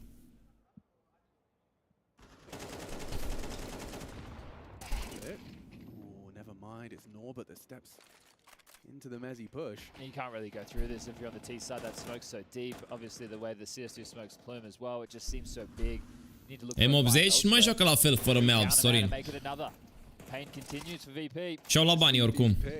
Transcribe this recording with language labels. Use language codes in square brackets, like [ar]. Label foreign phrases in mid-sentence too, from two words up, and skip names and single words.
[en] Oh, never mind. It's Norbert that steps into the Mezzy push. You can't really go through this if you're on the T side. That smoke's so deep. Obviously, the way the CS2 smokes plume as well, it just seems so big. [ro] M80 nu mai joacă la fel fără Melb, Sorin. Și-au luat banii oricum.